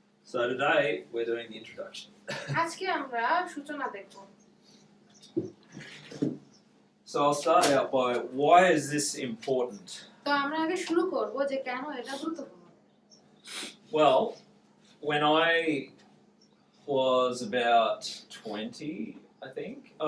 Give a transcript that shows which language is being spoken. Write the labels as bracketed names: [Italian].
[English] So today we're doing the introduction. [Bangla] আজকে আমরা সূচনা দেখব। [English] So I'll start out by why is this important? [Bangla] তো আমরা আগে শুরু করব যে কেন এটা গুরুত্বপূর্ণ। [English] Well, when I was about 20, I think.